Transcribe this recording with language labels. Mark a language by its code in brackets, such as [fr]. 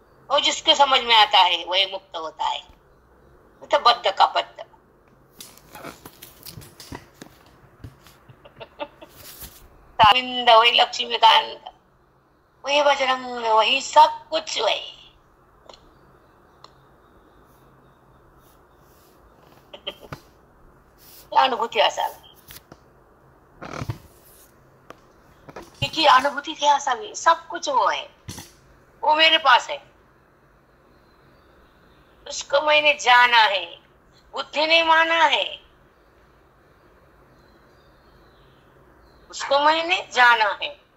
[hi] वो जिसके समझ में आता है वही मुक्त होता है. तो बद्ध का बद्ध. गोविंद वही लक्ष्मीकांत, वही बजरंग, वही सब कुछ वही. [mr] अनुभूती असावी, तिची अनुभूती ती असावी. [hi] सब कुछ वो है, वो मेरे पास है, उसको मैंने जाना है, बुद्धि ने माना है, उसको मैंने जाना है.